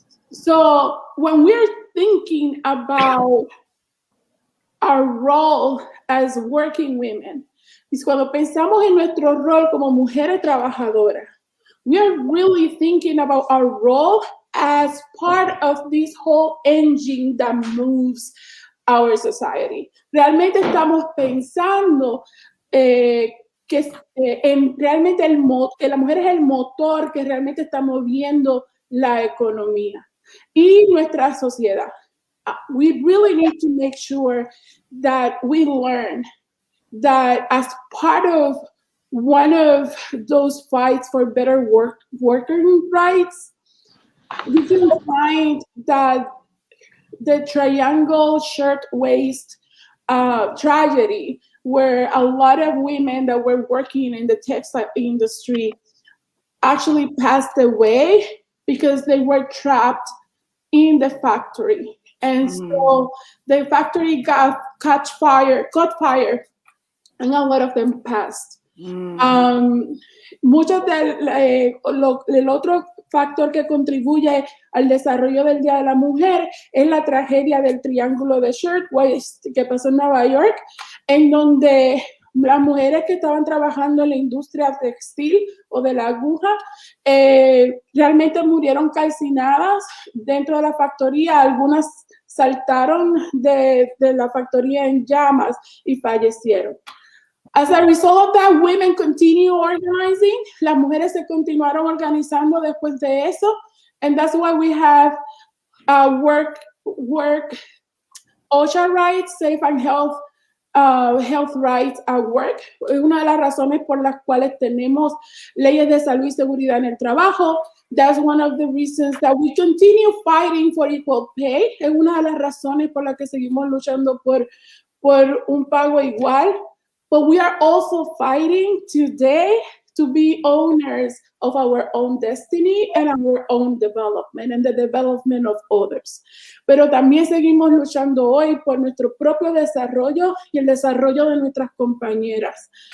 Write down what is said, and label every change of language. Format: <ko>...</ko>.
<en>So when we're thinking about our role as working women,</en> <es>es cuando pensamos en nuestro rol como mujeres trabajadoras,</es> <en>we are really thinking about our role as part of this whole engine that moves our society.</en> <es>Realmente estamos pensando que realmente que la mujer es el motor que realmente está moviendo la economía y nuestra sociedad.</es> <en>We really need to make sure that we learn that as part of one of those fights for better working rights, we can find that the triangle shirtwaist tragedy, where a lot of women that were working in the textile industry actually passed away because they were trapped in the factory. And so the factory caught fire, and a lot of them passed.</en> <es>Muchos el otro factor que contribuye al desarrollo del Día de la Mujer es la tragedia del Triángulo de Shirtwaist que pasó en Nueva York, en donde las mujeres que estaban trabajando en la industria textil o de la aguja realmente murieron calcinadas dentro de la factoría. Algunas saltaron de la factoría en llamas y fallecieron.</es> <en>As a result of that, women continue organizing.</en> <es>Las mujeres se continuaron organizando después de eso.</es> <en>And that's why we have work OSHA rights, safe and health rights at work.</en> <es>Es una de las razones por las cuales tenemos leyes de salud y seguridad en el trabajo.</es> <en>That's one of the reasons that we continue fighting for equal pay.</en> <es>Es una de las razones por las que seguimos luchando por un pago igual.</es> <en>But we are also fighting today to be owners of our own destiny and our own development and the development of others.</en> <es>Pero también seguimos luchando hoy por nuestro propio desarrollo y el desarrollo de nuestras compañeras.</es>